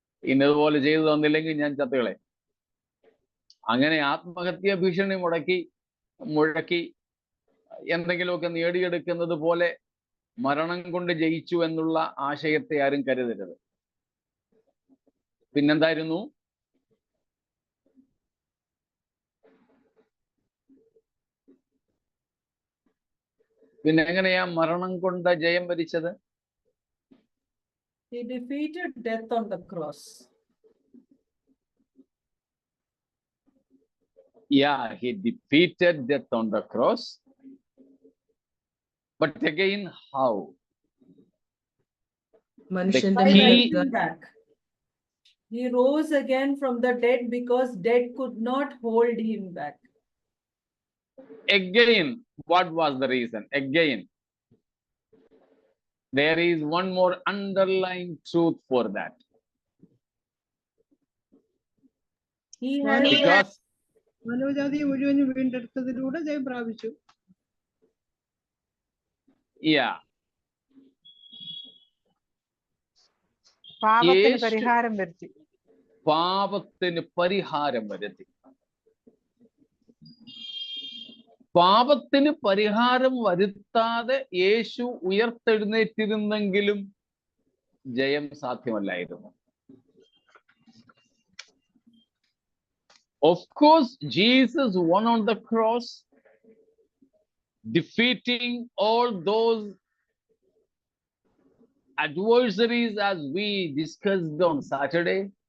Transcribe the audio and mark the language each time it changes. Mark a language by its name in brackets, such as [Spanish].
[Malayalam] ഇന്നതുപോലെ ചെയ്തു തന്നില്ലെങ്കിൽ ഞാൻ ചത്തുകളെ. അങ്ങനെ ആത്മഹത്യ ഭീഷണി മുഴക്കി എന്തെങ്കിലുമൊക്കെ നേടിയെടുക്കുന്നത് പോലെ മരണം കൊണ്ട് ജയിച്ചു എന്നുള്ള ആശയത്തെ ആരും കരുതരുത്. പിന്നെന്തായിരുന്നു? പിന്നെ എങ്ങനെയാ മരണം കൊണ്ട് ജയം വരിച്ചത്? [English] He defeated death on the cross. Yeah, he defeated death on the cross. But again, how? By rising back. He rose again from the dead because death could not hold him back. Again, what was the reason? Again, there is one more underlying truth for that. He has Because [Malayalam] മനോജാതി മുഴുവനും വീണ്ടെടുത്തതിലൂടെ ജയം പ്രാപിച്ചു. [English] yeah, [Malayalam] പാപത്തിന് പരിഹാരം വരുത്തി. പാപത്തിന് പരിഹാരം വരുത്തി. പാപത്തിന് പരിഹാരം വരുത്താതെ യേശു ഉയർത്തെഴുന്നേറ്റിരുന്നെങ്കിലും ജയം സാധ്യമല്ലായിരുന്നു. [English] Of course, Jesus won on the cross, defeating all those adversaries as we discussed on Saturday.